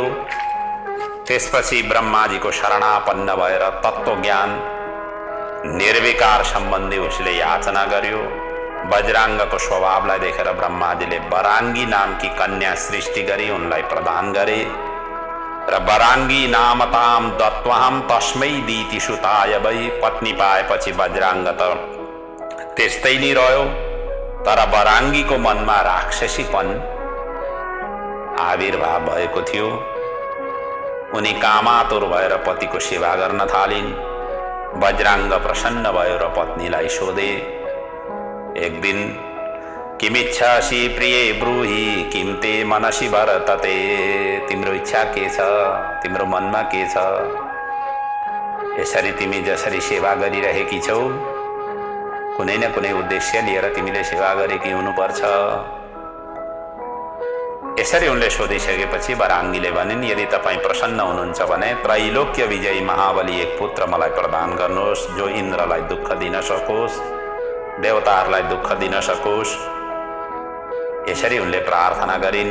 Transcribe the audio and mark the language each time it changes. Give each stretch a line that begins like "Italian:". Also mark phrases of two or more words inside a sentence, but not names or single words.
Nepali: त्यसपछि ब्रह्माजीको शरणापन्न भएर तत्त्वज्ञान निर्विकार सम्बन्धी उसले याचना गर्यो। वज्रांगको स्वभावलाई देखेर ब्रह्माजीले वरांगी नामकी कन्या सृष्टि गरी उनलाई प्रदान गरे र वरांगी
Sanskrit: नामताम दत्वाम तस्मै दिति सुताय वै।
Nepali: पत्नी पाएपछि वज्रांग त त्यस्तै नै रह्यो, तर वरांगीको मनमा राक्षसीपन आविर्भाव भएको थियो। उनी कामातुर भएर पतिको सेवा गर्न थालिन्। वज्रांग प्रसन्न भयो र पत्नीलाई सोधे, एक दिन
Sanskrit: किमिच्छासि प्रिये ब्रूहि किम ते मनसि वर्तते।
Nepali: तिम्रो इच्छा के छ, तिम्रो मनमा के छ? यसरी तिमी जसरी सेवा गरिरहेकी छौ कुनै न कुनै उद्देश्य लिएर तिमीले सेवा गरेकी हुनुपर्छ। यसरी उनले सोधिसकेपछि वरांगीले भनिन्, यदि तपाईँ प्रसन्न हुनुहुन्छ भने त्रैलोक्य विजयी महाबली एक पुत्र मलाई प्रदान गर्नुहोस्, जो इन्द्रलाई दुःख दिन सकोस् देवताहरूलाई दुःख दिन सकोस् यसरी उनले प्रार्थना गरिन्।